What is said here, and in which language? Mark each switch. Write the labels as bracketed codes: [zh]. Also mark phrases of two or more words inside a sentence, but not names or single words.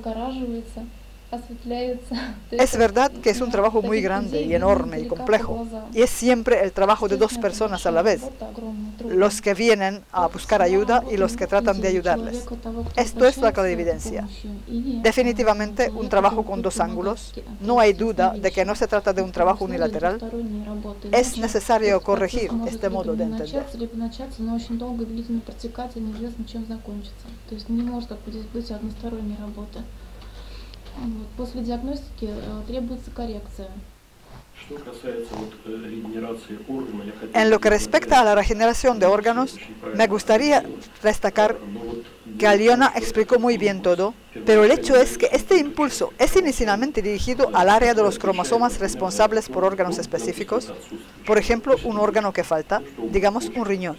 [es] Es verdad que es un trabajo muy grande y enorme y complejo, y es siempre el trabajo de dos personas a la vez, los que vienen a buscar ayuda y los que tratan de ayudarles. Esto es la clarividencia. Definitivamente un trabajo con dos ángulos. No hay duda de que no se trata de un trabajo unilateral. Es necesario corregir este modo de entender. [ru] После диагностики требуется коррекция. [es] En lo que respecta a la regeneración de órganos, me gustaría destacar que Aliona explicó muy bien todo, pero el hecho es que este impulso es inicialmente dirigido al área de los cromosomas responsables por órganos específicos, por ejemplo, un órgano que falta, digamos un riñón.